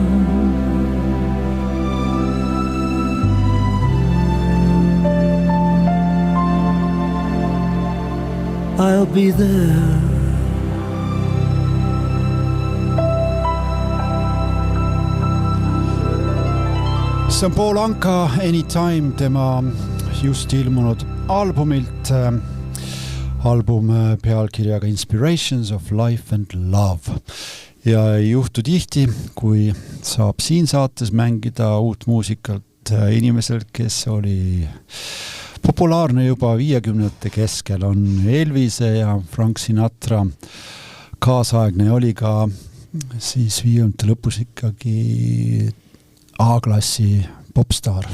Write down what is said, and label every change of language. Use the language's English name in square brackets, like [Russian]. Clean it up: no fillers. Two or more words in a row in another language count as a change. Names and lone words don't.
[English] I'll be there. [Estonian] See on Paul Anka Anytime, tema just ilmunud albumilt, album pealkirjaga Inspirations of Life and Love. Ja ei juhtu tihti, kui saab siin saates mängida uut muusikalt inimesel, kes oli populaarne juba 50-ndate keskel, on Elvise ja Frank Sinatra kaasaegne, oli ka siis 50-ndate lõpus ikkagi A-klassi popstaar.